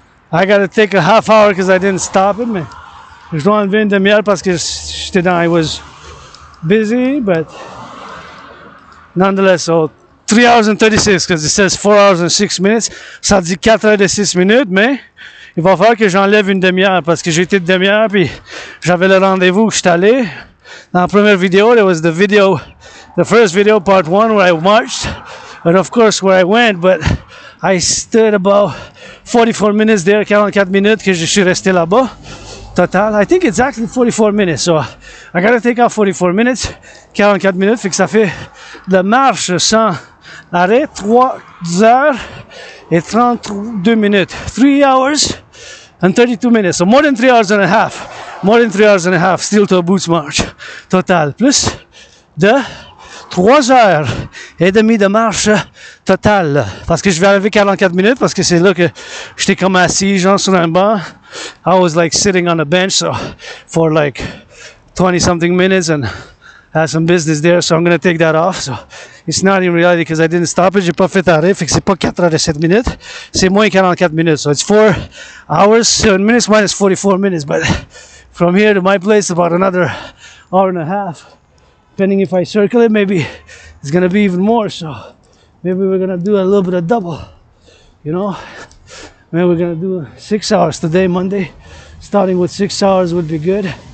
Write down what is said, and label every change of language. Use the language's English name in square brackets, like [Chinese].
[English] I gotta take a half hour because I didn't stop it, [French] mais je dois enlever une demi-heure parce que j'étais dans, [English] I was busy, but nonetheless, so 3 hours and 36 because it says 4 hours and 6 minutes. [French] Ça dit 4 heures et 6 minutes, mais il va falloir que j'enlève une demi-heure parce que j'ai été de demi-heure puis j'avais le rendez-vous où je suis allé. Dans la première vidéo, [English] there was the first video, part 1, where I marched. And of course, where I went, but I stood about [French] 44 minutes there, 44 minutes que je suis resté là-bas. [English] Total, I think it's actually 44 minutes, so I gotta take out 44 minutes, 44 minutes, [French] fait que ça fait de marche sans arrêt, 3 heures et 32 minutes. [English] 3 hours and 32 minutes, so more than 3 hours and a half. More than 3 hours and a half, still to a boots march. [French] Total, plus de 3 heures et demie de marche totale. Parce que je vais arriver 44 minutes, parce que c'est là que j'étais comme assis, genre sur un banc. [English] I was like sitting on a bench so for like 20 something minutes and had some business there, so I'm going to take that off. So it's not in reality because I didn't stop it, [French] j'ai pas fait arrêt, fait que c'est pas 4 heures et 7 minutes, c'est moins 44 minutes. [English] So it's 4 hours, 7 minutes minus 44 minutes, but from here to my place about another hour and a half. Depending if I circle it, maybe it's gonna be even more, so maybe we're gonna do a little bit of double, you know? Maybe we're gonna do 6 hours today, Monday. Starting with 6 hours would be good.